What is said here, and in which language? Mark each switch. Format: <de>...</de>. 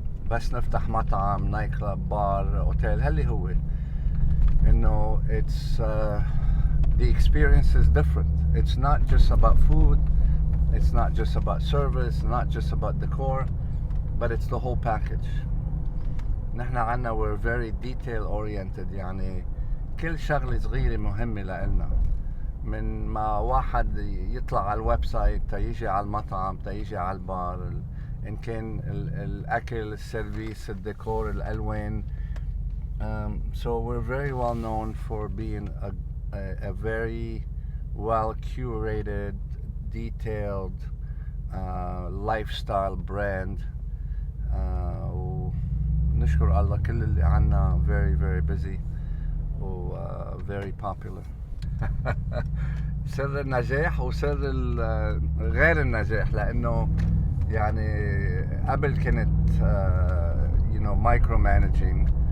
<ar>بس نفتح مطعم, nightclub, bar, hotel, هاللي هو.</ar> <en>You know, it's the experience is different. It's not just about food. It's not just about service. Not just about decor, but it's the whole package.</en> <ar>نحن عنا</ar> <en>we're very detail oriented.</en> <ar>يعني كل شغلة صغيرة مهمة لإلنا. من ما واحد يطلع على الويب سايت تيجي على المطعم تيجي على البار إن كان الأكل السيرفيس الديكور الألوان.</ar> <en>So we're very well known for being a very well curated, detailed lifestyle brand.</en> <ar>ونشكر الله كل اللي عنا</ar> <en>very very busy</en> <ar>و</ar> <en>very popular.</en> <ar>سر النجاح وسر غير النجاح لأنه يعني قبل كنت</ar> <en>you know micromanaging.</en>